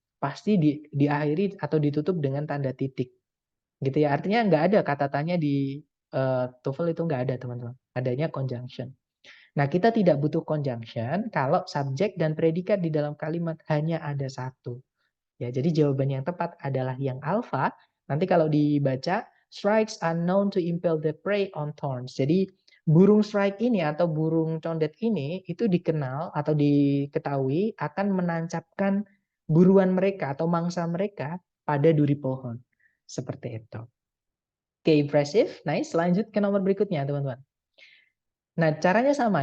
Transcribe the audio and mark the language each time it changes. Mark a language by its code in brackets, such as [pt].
[id] Pasti diakhiri atau ditutup dengan tanda titik. Gitu ya. Artinya nggak ada kata tanya di TOEFL itu nggak ada, teman-teman. Adanya conjunction. Nah, kita tidak butuh conjunction kalau subjek dan predikat di dalam kalimat hanya ada satu. Ya, jadi jawaban yang tepat adalah yang alfa. Nanti kalau dibaca, [en] strikes are known to impel the prey on thorns. [id] Jadi burung strike ini atau burung condet ini itu dikenal atau diketahui akan menancapkan buruan mereka atau mangsa mereka pada duri pohon. Seperti itu. Oke, [en] impressive. Nice. [id] Lanjut ke nomor berikutnya, teman-teman. Nah, caranya sama.